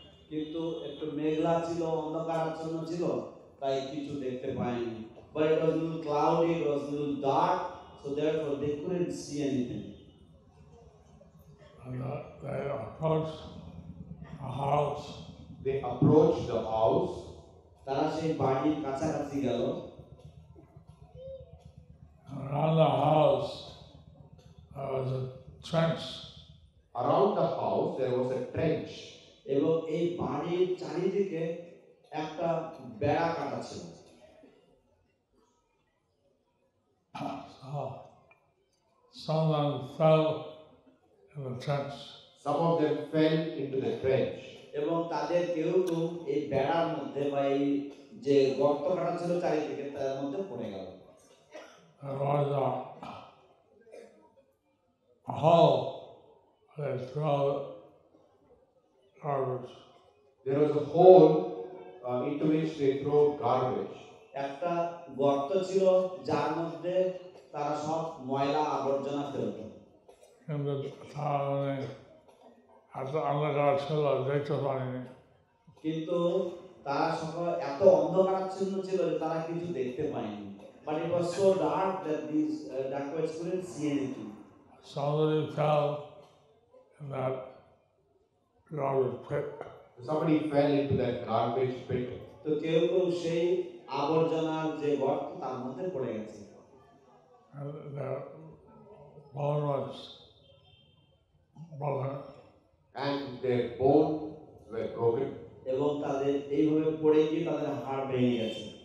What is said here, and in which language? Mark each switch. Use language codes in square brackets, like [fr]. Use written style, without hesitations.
[bn] কিন্তু একটু মেঘলা ছিল, অন্ধকারাচ্ছন্ন ছিল, তাই কিছু দেখতে পায়নি। [en] But it was a little cloudy, it was a little dark, so therefore they couldn't see anything. And they approached a house. They approached the house. [bn] তারা সেই বাড়ির কাছাকাছি গেল। [en] Around the house, there was a trench. Around the house, there was a trench. [bn] এবং এই বাড়ির চারিদিকে একটা বেড়া কাটা ছিল। [en] So, some of them fell in the trench. Some of them fell into the trench. [bn] এবং তাদের কেউ কেউ এই বেড়ার মধ্যে বা এই যে গর্ত কাটা ছিল চারিদিকে তার মধ্যে পড়ে গেল। [en] There was a hole they throw garbage. There was a hole into which they throw garbage. [bn] একটা গর্ত ছিল যার মধ্যে তারা সব ময়লা আবর্জনা ফেলত। কিন্তু তাহলে এত অন্ধকার ছিল দেখতে পারিনি। কিন্তু তারা সকল এত অন্ধকারাচ্ছন্ন ছিল যে তারা কিছু দেখতে পায়নি। [en] But it was so dark that these dacoits couldn't see anything. Somebody fell in that garbage pit. Somebody fell into that garbage pit. [bn] তো কেউ কেউ সেই আবর্জনার যে গর্ত তার মধ্যে পড়ে গেছে। [en] And their bone was broken. And their bones were broken. [bn] এবং তাদের এইভাবে পড়ে গিয়ে তাদের হাড় ভেঙে গেছে।